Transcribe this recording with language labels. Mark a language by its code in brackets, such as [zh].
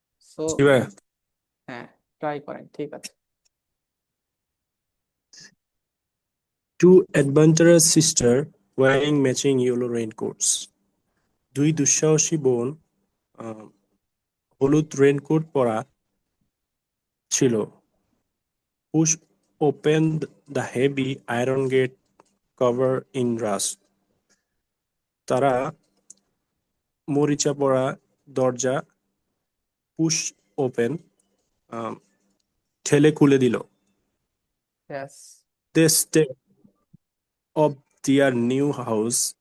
[bn] So হ্যাঁ, try করেন, ঠিক আছে। [en] Two adventurous sisters wearing matching yellow raincoats. [bn] দুই দুঃসাহসী বোন হলুদ রেইনকোট পরা ছিল। [en] Push open the heavy iron gate covered in rust. [bn] তারা মরিচা পড়া দরজা [en] push open [bn] ঠেলে খুলে দিল। [en] Yes. They stepped of their new house.